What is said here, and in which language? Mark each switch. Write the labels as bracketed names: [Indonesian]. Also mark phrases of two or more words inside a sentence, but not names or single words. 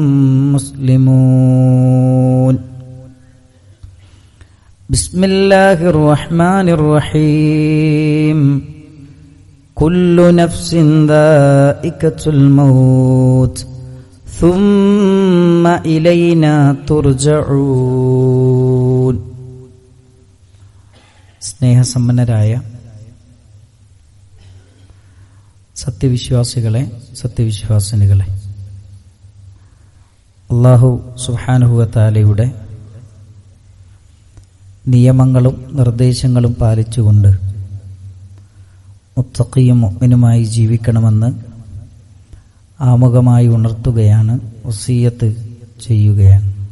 [Arabic] مسلمون بسم الله الرحمن الرحيم كل نفس ذائقة الموت ثم إلينا ترجعون [Malayalam] സ്നേഹസമ്പന്നരായ സത്യവിശ്വാസികളെ, സത്യവിശ്വാസിനികളെ, അല്ലാഹു [Arabic] سبحانه وتعالى [Malayalam] നിയമങ്ങളും നിർദ്ദേശങ്ങളും പാലിച്ചുകൊണ്ട് മുത്തഖിയും മുഅ്മിനുമായി ജീവിക്കണമെന്ന് ആമുഖമായി ഉണർത്തുകയാണ്, വസിയ്യത്ത് ചെയ്യുകയാണ്.